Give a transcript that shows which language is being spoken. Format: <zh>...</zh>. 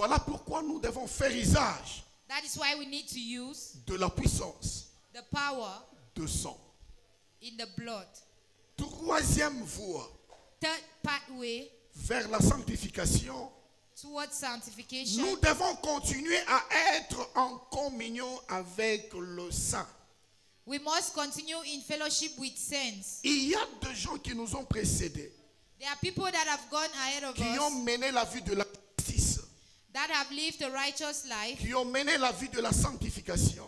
<fr>Voilà pourquoi nous devons faire usage</fr> <en>That is why we need to use</en> <fr>de la puissance</fr> <en>the power</en> <fr>de sang.</fr> <en>in the blood.</en> <fr>Troisième voie</fr> <en>Third pathway</en> <fr>vers la sanctification.</fr> <en>towards sanctification.</en> <fr>Nous devons continuer à être en communion avec le Saint.</fr> <en>We must continue in fellowship with saints.</en> <fr>Il y a des gens qui nous ont précédés,</fr> <en>There are people that have gone ahead of</en> <fr>qui ont</fr> <en>us,</en> <fr>mené la vie de la justice,</fr> <en>that have lived a righteous life,</en> <fr>qui ont mené la vie de la sanctification.</fr>